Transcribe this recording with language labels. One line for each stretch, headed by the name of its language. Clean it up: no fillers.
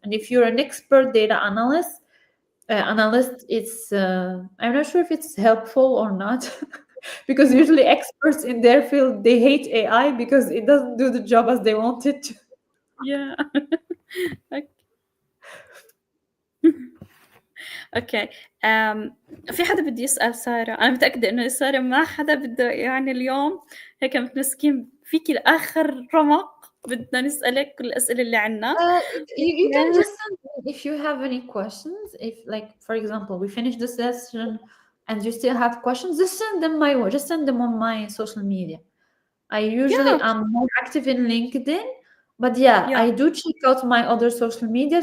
English: And if you're an expert data analyst, it's I'm not sure if it's helpful or not because usually experts in their field, they hate AI because it doesn't do the job as they want it to. Yeah.
Arabic: اوكي في حدا بده يسأل سارة. انا متأكدة انه سارة ما حدا بده يعني اليوم هيك متمسكين فيكي لاخر رمق بدنا نسألك كل الأسئلة اللي عنا.
English: You can just send me if you have any questions. If, like, for example, we finish the session and you still have questions, just send them my way. Just send them on my social media. I usually am more active in LinkedIn, but I do check out my other social media.